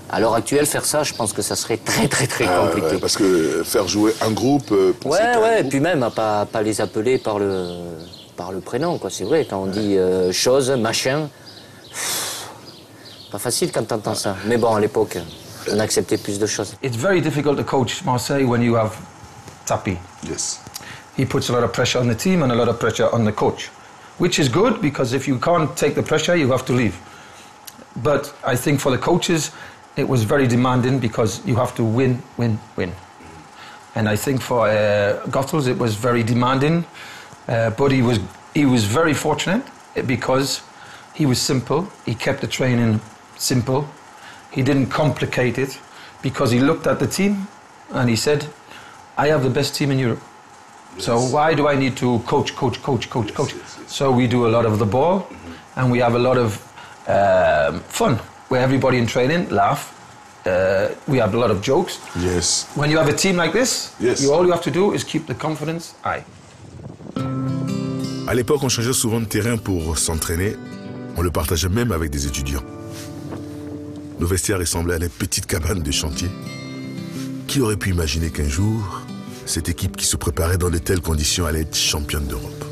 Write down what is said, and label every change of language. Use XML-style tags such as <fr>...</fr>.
<fr>À l'heure actuelle, faire ça, je pense que ça serait très compliqué. Ouais, parce que faire jouer un groupe... et puis même à pas les appeler par le prénom, quoi. C'est vrai, quand on dit chose, machin, pas facile quand t'entends ça. Mais bon, à l'époque, on acceptait plus de choses.</fr> <en>It's very difficult to coach Marseille when you have Tapi. Yes. He puts a lot of pressure on the team and a lot of pressure on the coach, which is good because if you can't take the pressure, you have to leave. But I think for the coaches, it was very demanding because you have to win. And I think for Goethals, it was very demanding, but he was very fortunate because he was simple. He kept the training simple. He didn't complicate it because he looked at the team and he said, I have the best team in Europe. Yes. So why do I need to coach? Yes. So we do a lot of the ball and we have a lot of fun where everybody in training laugh. We have a lot of jokes. Yes. When you have a team like this, yes. All you have to do is keep the confidence high.</en> <fr>À l'époque, on changeait souvent de terrain pour s'entraîner. On le partageait même avec des étudiants. Nos vestiaires ressemblaient à des petites cabanes de chantier. Qui aurait pu imaginer qu'un jour, cette équipe qui se préparait dans de telles conditions allait être championne d'Europe?</fr>